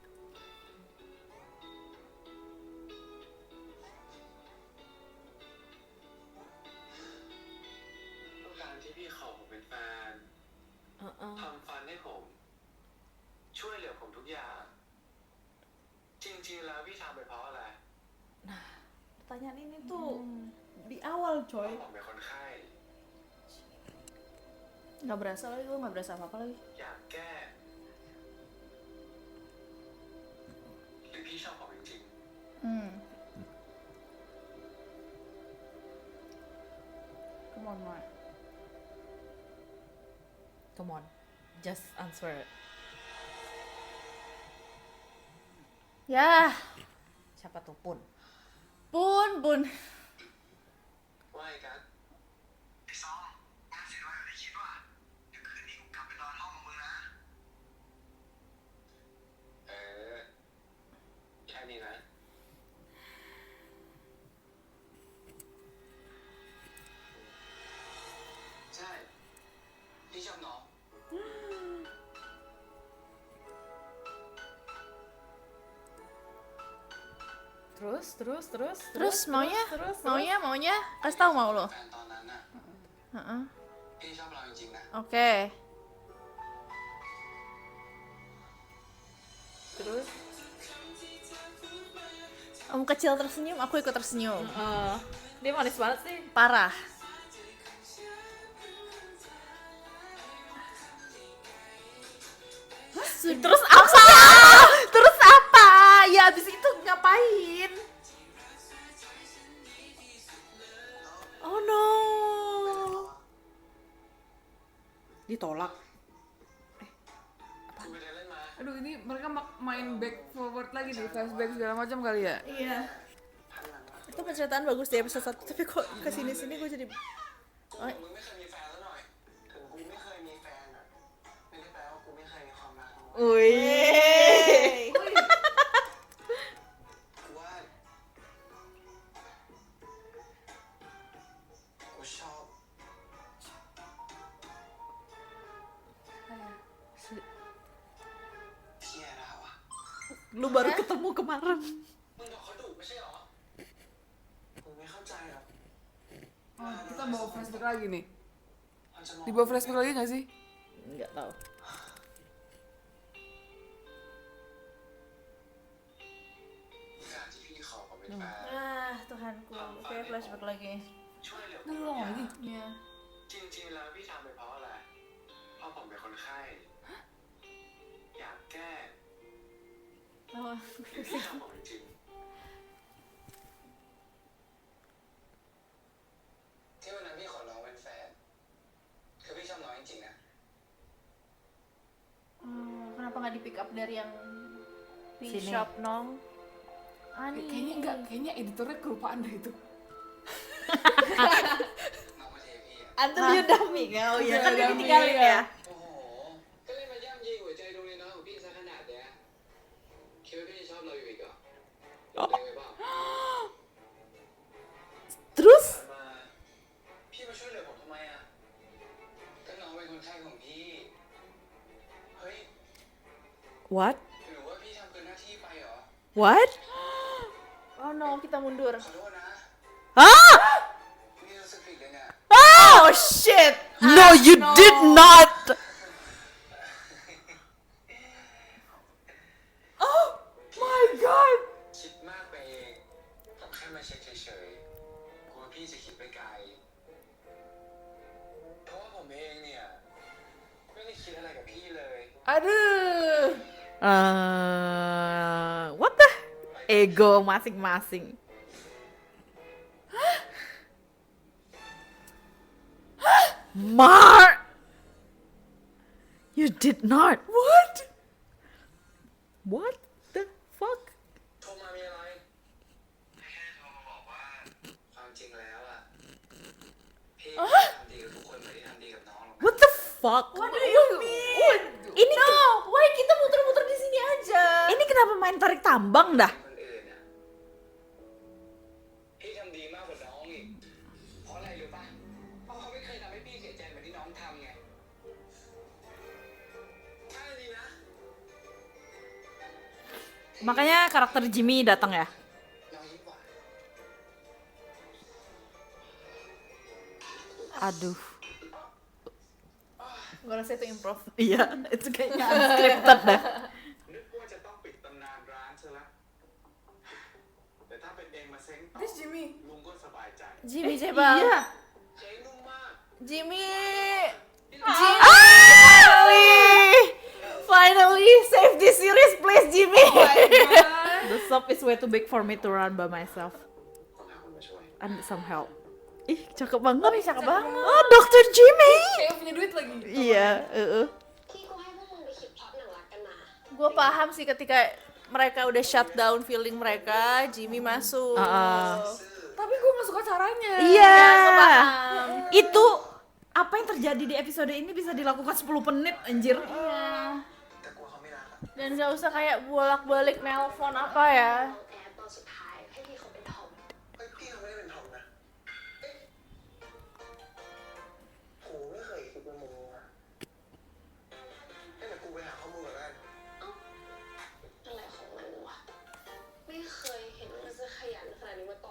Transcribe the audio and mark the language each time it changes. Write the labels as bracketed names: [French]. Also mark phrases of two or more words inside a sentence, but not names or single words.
[Thai] ก็การที่พี่ขอผมเป็นแฟน ทำฟันให้ผม ช่วยเหลือผมทุกอย่าง จริงๆ แล้วพี่ทำไปเพราะอะไร [Indonesian] Pertanyaan ini tuh di awal [Thai] เพราะ [Indonesian] coy. [Thai] ผมเป็นคนไข้ [Indonesian] Gak berasa lagi, gue gak berasa apa-apa lagi. [Thai] อยากแก้ หรือพี่ชอบผมจริง [English] Come on, Mark. Come on, just answer. [Indonesian] Ya, Siapa tuh pun? pun. [Thai] ๆ ว่าไอ้กันไอ้ซองงานเสร็จแล้วอย่าได้คิดว่าเดี๋ยวคืนนี้กูกลับไปนอนห้องมึงนะ แค่นี้นะ ใช่ พี่ชอบน้อง [Indonesian] Terus maunya? Maunya? Kasih tahu mau lo. [Thai] แฟนตอนนั้นน่ะ [Indonesian] Heeh. [Thai] พี่ชอบเราจริงๆนะ [Indonesian] Oke. Terus? Om kecil tersenyum, aku ikut tersenyum. Dia manis banget sih. Parah. Terus apa? Terus apa? Ya abis itu ngapain? [English] Oh no. [Indonesian] Ditolak. [Thai] Kuไปเดินเล่นมา [Indonesian] Aduh, ini mereka main [English] back forward [Indonesian] lagi nih, flashback segala macam kali ya. Iya. Itu penceritaan bagus di episode 1, tapi kok kesini-sini gue jadi [Thai] มึงไม่เคยมีแฟนแล้วหน่อยถึงกูไม่เคยมีแฟนอะไม่ได้แปลว่ากูไม่เคยมีความรักนะเว้ย [Indonesian] Wih. [Thai] กูว่ากูชอบเทียร่าวะ [Indonesian] Lu baru ketemu kemarin. [Thai] มึงบอกเขาดุไม่ใช่หรอมึงไม่เข้าใจหรอก [Indonesian] Oh, kita bawa flashback lagi nih. [Thai] มันจะมอง [Indonesian] Dibawa flashback lagi nggak sih? Nggak tahu. [Thai] การที่พี่ขอผมเป็นแฟน [Indonesian] Ah, Tuhanku. Oke, flashback lagi. [Thai] ช่วยเหลือผม [Indonesian] Ini ulang lagi. Iya. [Thai] จริงๆแล้วพี่ทำไปเพราะอะไรเพราะผมเป็นคนไข้อยากแก้ Oh. หรือพี่ทำผมจริงที่วันนั้นพี่ขอน้องเป็นแฟนคือพี่ชอบน้องจริงๆนะ [Indonesian] Kenapa nggak di [English] pick up [Indonesian] dari yang Sini. shop nong? Kayaknya enggak, kayaknya editornya kelupaan deh itu. [Thai] น้องมาเทพี่อะ [Indonesian] Antum Yudami kan? Oh iya, kan dia Yudami, ditinggalin iya. ya. [Thai] โอ้โหก็เลยมาย่ำยีหัวใจดวงน้อยๆของพี่ซะขนาดเนี้ยคิดว่าพี่จะชอบเราอยู่อีกเหรอหลงตัวเองไปเปล่า [Indonesian] Terus? [Thai] มาพี่มาช่วยเหลือผมทำไมอ่ะก็น้องเป็นคนไข้ของพี่ เฮ้ย [English] What? [Thai] หรือว่าพี่ทำเกินหน้าที่ไปเหรอ [English] What? Oh no, [Indonesian] kita mundur. [Thai] ขอโทษนะ Ah! นี่รู้สึกผิดเลยเนี่ย [English] Oh shit. No, you did not. Oh my god. [Thai] คิดมากไปเองผมแค่มาเช็คเฉยๆกลัวพี่จะคิดไปไกล เพราะว่าผมเองเนี่ย ไม่ได้คิดอะไรกับพี่เลย [Indonesian] Aduh. [English] What the? [Indonesian] Ego masing-masing. [English] Mar, you did not. What? What the fuck? [Thai] โทรมามีอะไรแค่โทรมาบอกว่า ความจริงแล้วอ่ะ พี่ไม่ได้ทำดีกับทุกคนเหมือนที่ทำดีกับน้องหรอกนะ [English] What the fuck? What do you mean? [Indonesian] Ini [English] No, why [Indonesian] kita muter-muter di sini aja? ini kenapa main tarik tambang dah? [Thai] คนอื่นอ่ะ พี่ทำดีมากกว่าน้องอีก เพราะอะไรรู้ป่ะ เพราะเขาไม่เคยทำให้พี่เสียใจเหมือนที่น้องทำไง ใช่ดีนะ [Indonesian] Makanya karakter Jimmy datang ya. [Thai] น้องยิ้มหวาน [Indonesian] Aduh. Gue rasa itu improv. Iya, itu kayaknya unscripted dah. [Thai] นึกว่าจะต้องปิดตำนานร้านซะละแต่ถ้าเป็นเองมาเซ้งต่อ [English] This Jimmy. [Thai] ลุงก็สบายใจ [Indonesian] Jimmy coba. Iya. [Thai] เจ๊งนุ่มมาก [English] Jimmy. Finally save this series, please, Jimmy. Oh my god. The shop is way too big for me to run by myself. [Thai] ต้องหาคนมาช่วย [English] I need some help. [Indonesian] Ih, cakep banget. Cakep banget. Oh, Dr. Jimmy. Kayak punya duit lagi. Iya, [Thai] ที่กูให้พวกมึงไปคิดพล็อตหนังรักกันมา [Indonesian] Gue paham sih ketika mereka udah [English] shut down feeling [Indonesian] mereka, Jimmy masuk. Tapi gue gak suka caranya. Iya. Gue paham. Itu apa yang terjadi di episode ini bisa dilakukan 10 menit, anjir. Iya. [Thai] แต่กลัวเขาไม่รักอะ [Indonesian] Dan gak usah kayak bolak-balik nelpon apa ya. [Thai] เอาแอร์ตอนสุดท้ายให้พี่เขาเป็นทอม เฮ้ยพี่เขาไม่ได้เป็นทอมนะเอ๊ะกูไม่เคยคิดว่ามึงอะเอ๊ะเดี๋ยวกูไปหาข้อมูลก่อนแล้วกัน อะไรของมันวะ ไม่เคยเห็นมันจะขยันขนาดนี้มาก่อน